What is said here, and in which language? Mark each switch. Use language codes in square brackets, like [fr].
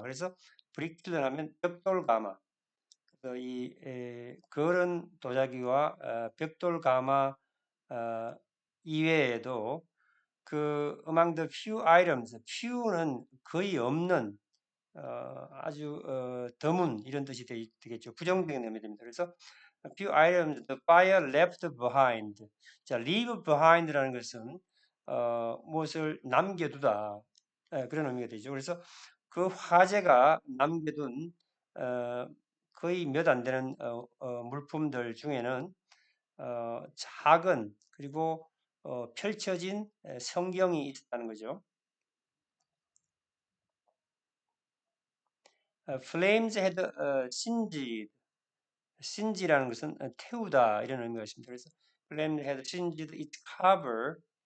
[ko] 그래서 브릭 킬런 하면 벽돌 가마. 그래서 이 걸은 도자기와 벽돌 가마 이외에도 그 [en] among the few items, [ko] few는 거의 없는 아주 드문 이런 뜻이 되겠죠. 부정적인 의미 됩니다. [en] 그래서 few items the fire left behind. 자, leave behind라는 것은 [ko] 무엇을 남겨두다 그런 의미가 되죠. 그래서 그 화재가 남겨둔 거의 몇 안 되는 물품들 중에는 작은 그리고 펼쳐진 성경이 있다는 거죠. [en] Flames had singed. [ko] singed라는 것은 태우다 이런 의미가 있습니다. [en] 그래서 Flames had singed its cover.